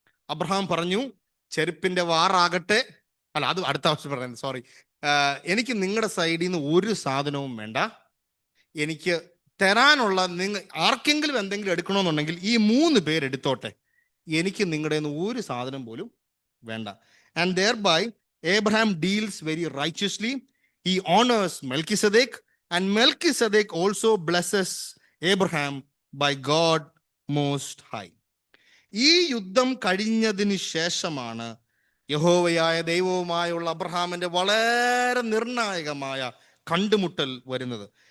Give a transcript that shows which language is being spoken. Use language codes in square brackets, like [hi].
[ml] Abraham പറഞ്ഞു, ചെരുപ്പിന്റെ വാറാകട്ടെ, അല്ല അത് അടുത്ത ആവശ്യം പറയുന്നത്, സോറി, എനിക്ക് നിങ്ങളുടെ സൈഡിൽ നിന്ന് ഒരു സാധനവും വേണ്ട. എനിക്ക് തരാനുള്ള, ആർക്കെങ്കിലും എന്തെങ്കിലും എടുക്കണമെന്നുണ്ടെങ്കിൽ ഈ 3 പേരെടുത്തോട്ടെ, എനിക്ക് നിങ്ങളുടെ ഒരു സാധനം പോലും വേണ്ട. [en] And thereby Abraham deals very righteously. He honors Melchizedek, and Melchizedek also blesses Abraham by God Most High. [ml] ഈ യുദ്ധം കഴിഞ്ഞതിന് ശേഷമാണ് യഹോവയായ ദൈവവുമായുള്ള അബ്രഹാമിന്റെ വളരെ നിർണായകമായ കണ്ടുമുട്ടൽ വരുന്നത്.